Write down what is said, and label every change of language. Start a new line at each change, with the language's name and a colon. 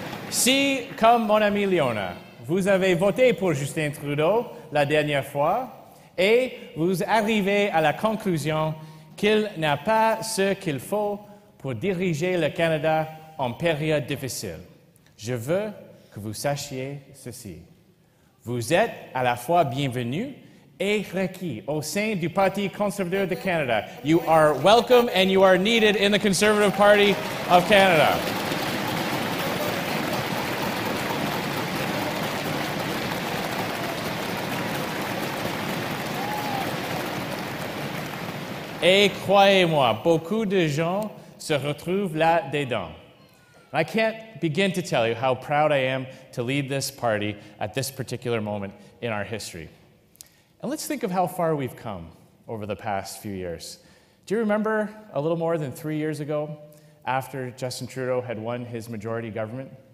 French: Si, comme mon ami Leona, vous avez voté pour Justin Trudeau la dernière fois et vous arrivez à la conclusion qu'il n'a pas ce qu'il faut pour diriger le Canada en période difficile. Je veux que vous sachiez ceci. Vous êtes à la fois bienvenus et requis au sein du Parti conservateur de Canada.
English: You are welcome and you are needed in the Conservative Party of Canada.
French: Et croyez-moi, beaucoup de gens se retrouvent là-dedans.
English: I can't begin to tell you how proud I am to lead this party at this particular moment in our history. And let's think of how far we've come over the past few years. Do you remember a little more than 3 years ago, after Justin Trudeau had won his majority government?